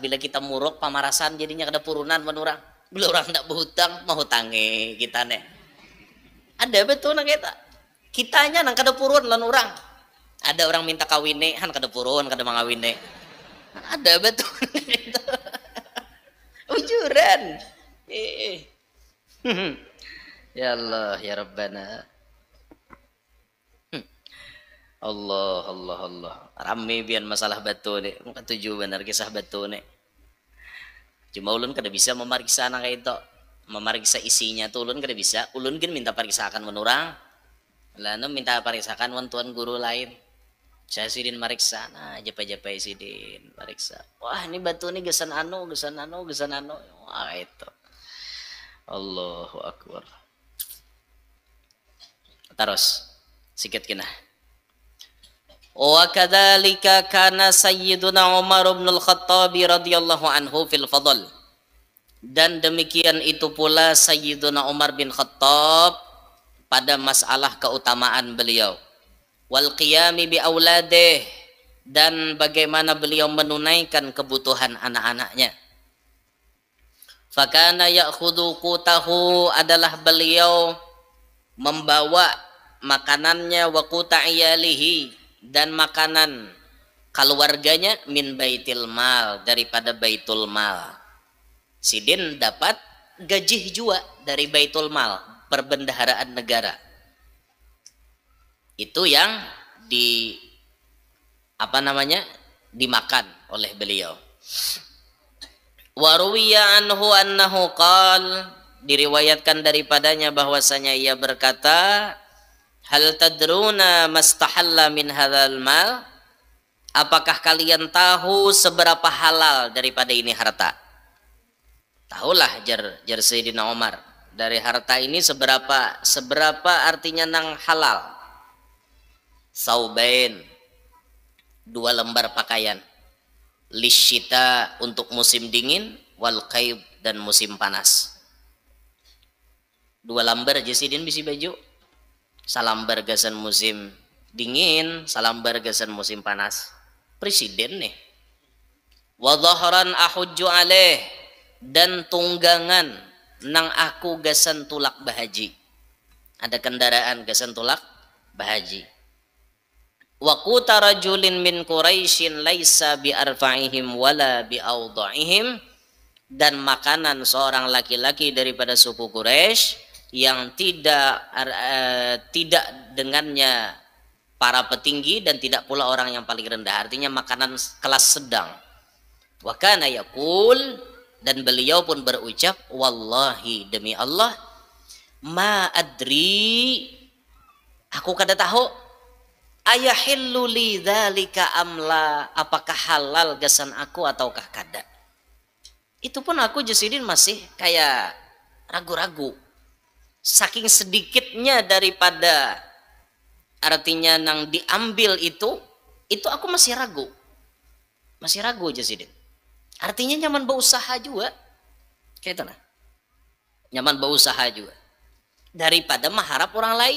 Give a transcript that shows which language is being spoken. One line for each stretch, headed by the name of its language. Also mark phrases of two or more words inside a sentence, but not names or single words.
Banjar: Bila kita muruk pamarasan jadinya kada purunan man orang. Bila orang tidak berhutang mau hutangi kita nih. Ada betul nang kita. Kitanya nang kada purun lan orang. Ada orang minta kawine han kada purun kada mangawine. Ada betul gitu. Ujuran.
Arabic: يا الله يا ربنا.
Banjar: Allah. Rame bian masalah batu nih. Ketujuh benar kisah batu nih. Cuma ulun kada bisa memeriksa nang kayak itu. Memeriksa isinya tuh ulun kada bisa. Ulun kan minta periksakan menurang. Lalu minta periksakan tuan guru lain. Saya sidin mariksa, nah japa-japa sidin mariksa. Wah ini batu ini gesan anu. Wah itu.
Arabic: الله أكبر.
Banjar: Terus sikit kena.
Arabic: وكذلك كان سيدنا عمر بن الخطاب رضي الله عنه في الفضل.
Indonesian: Dan demikian itu pula Sayyiduna Umar bin Khattab pada masalah keutamaan beliau.
Arabic: والقيام بأولاده,
Indonesian: dan bagaimana beliau menunaikan kebutuhan anak-anaknya.
Arabic: فكان يأخذ قوته,
Indonesian: adalah beliau membawa makanannya,
Arabic: وقوت عياله,
Indonesian: dan makanan keluarganya,
Arabic: من بيت المال,
Indonesian: daripada baitul mal.
Banjar: Sidin dapat gaji juga dari baitul mal, perbendaharaan negara.
Indonesian: Itu yang dimakan oleh beliau.
Arabic: وروي عنه أنه قال,
Indonesian: diriwayatkan daripadanya bahwasanya ia berkata,
Arabic: هل تدرون ما استحل من هذا المال,
Indonesian: apakah kalian tahu seberapa halal daripada ini harta?
Banjar: Tahulah jar Sayyidina Umar, dari harta ini seberapa artinya nang halal.
Indonesian: Saubain, 2 lembar pakaian, lisyita, untuk musim dingin,
Arabic: والقيظ,
Indonesian: dan musim panas.
Banjar: 2 lembar aja sidin bisi baju, salambar gasan musim dingin, salambar gasan musim panas. Presiden nih.
Arabic: وظهرا أحج عليه,
Banjar: dan tunggangan nang aku gasan tulak bahaji. Ada kendaraan gasan tulak bahaji.
Arabic: وقوت رجل من قريش ليس بأرفعهم ولا بأوضعهم,
Indonesian: dan makanan seorang laki-laki daripada suku Quraisy yang tidak dengannya para petinggi dan tidak pula orang yang paling rendah, artinya makanan kelas sedang.
Arabic: وكان يقول,
Banjar: dan beliau pun berucap, wallahi, demi Allah,
Arabic: ما أدري,
Banjar: aku kada tahu,
Arabic: أيحل لي ذلك أم لا,
Banjar: apakah halal gasan aku ataukah kada. Itu pun aku jasidin masih kayak ragu-ragu, saking sedikitnya daripada artinya nang diambil itu aku masih ragu jasidin. Artinya nyaman berusaha juga kayak itu nah, nyaman berusaha juga daripada mengharap orang lain.